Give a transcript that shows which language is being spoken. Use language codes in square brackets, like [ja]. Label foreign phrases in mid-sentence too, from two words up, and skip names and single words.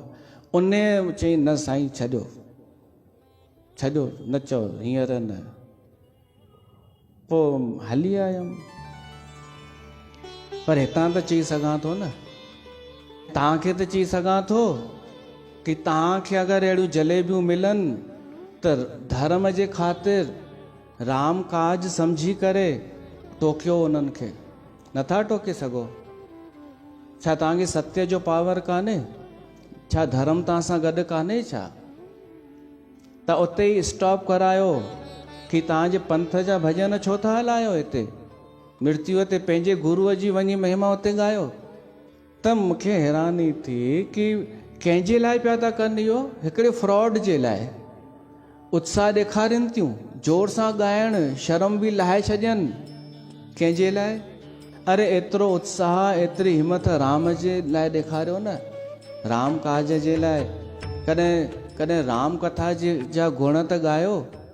[sd] उन चई न साईं छॾियो न चओ हींअर न। पोइ हली आयमि, पर हितां त चई सघां थो न, तव्हांखे त चई सघां थो कि तव्हांखे अगरि अहिड़ियूं जलेबियूं मिलनि त धर्म जे ख़ातिर राम काज सम्झी करे टोकियो उन्हनि खे, नथा टोके सघो? छा तव्हांखे सत्य जो पावर कान्हे? छा धर्म तव्हां सां गॾु कान्हे छा? त उते ई स्टॉप करायो कि तव्हांजे पंथ जा भॼन छो था हलायो हिते? मृत्युअ ते पंहिंजे गुरूअ जी वञी महिमा उते ॻायो। त मूंखे हैरानी थी कि कंहिंजे लाइ पिया था कनि इहो? हिकिड़े फ्रॉड जे लाइ। उत्साह ॾेखारीनि थियूं, जोर सां ॻाइण, शर्म बि लाहे छॾनि। कंहिंजे लाइ? अरे एतिरो उत्साह, एतिरी हिम्मत राम जे लाइ ॾेखारियो न, राम काज जे लाइ। कॾहिं राम कथा जा गुण त ॻायो।